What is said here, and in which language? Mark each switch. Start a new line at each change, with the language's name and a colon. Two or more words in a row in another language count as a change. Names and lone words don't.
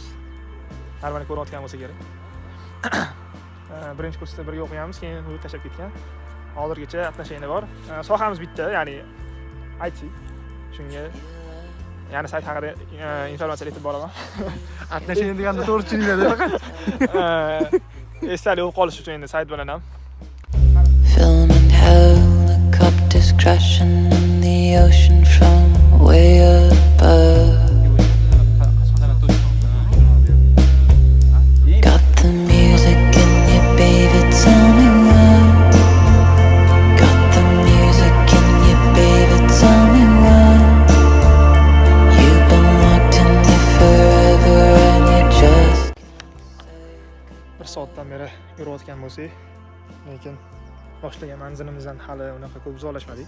Uzbek: Narvani ko'rayotgan bo'lsa kerak. Birinchi kursda birga o'qiyamiz, keyin u tashlab ketgan. Hozirgacha отношение bor. Sohamiz bitta, ya'ni IT. Shunga yana sayt haqida informatsiya aytib boraman. Отношение deganda to'g'ri tushuniladi faqat. Esdalik bo'lib qolish uchun endi sayt bilan ham.
English: Film and helicopters crashing in the ocean from way above. Got the music in you, baby, tell me why.
Uzbek: Soatdan beri yurayotgan bo'lsak, lekin boshlagan manzilimizdan hali unaqa ko'p uzoqlashmadik.